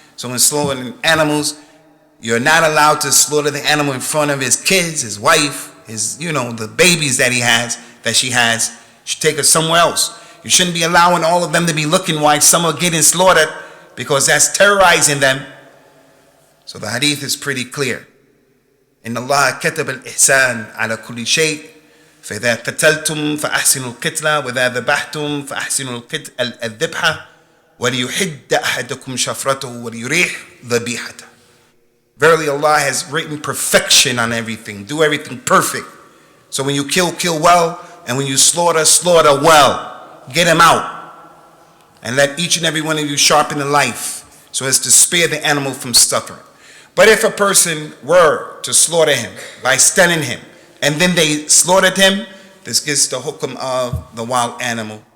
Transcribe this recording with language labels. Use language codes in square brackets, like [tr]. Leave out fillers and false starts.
[en] So when slaughtering animals, you're not allowed to slaughter the animal in front of his kids, his wife, the babies that she has. You should take her somewhere else. You shouldn't be allowing all of them to be looking while some are getting slaughtered, because that's terrorizing them. So the hadith is pretty clear. [ar] إن الله كتب الإحسان على كل شيء فإذا قتلتم فأحسنوا القتلة وإذا ذبحتم فأحسنوا الذبحة وليحد أحدكم شفرته وليريح ذبيحته. [en] Verily Allah has written perfection on everything. Do everything perfect. So when you kill well, and when you slaughter well. Get him out. And let each and every one of you sharpen the knife so as to spare the animal from suffering. But if a person were to slaughter him by stunning him, and then they slaughtered him, this gets the hukum of the wild animal.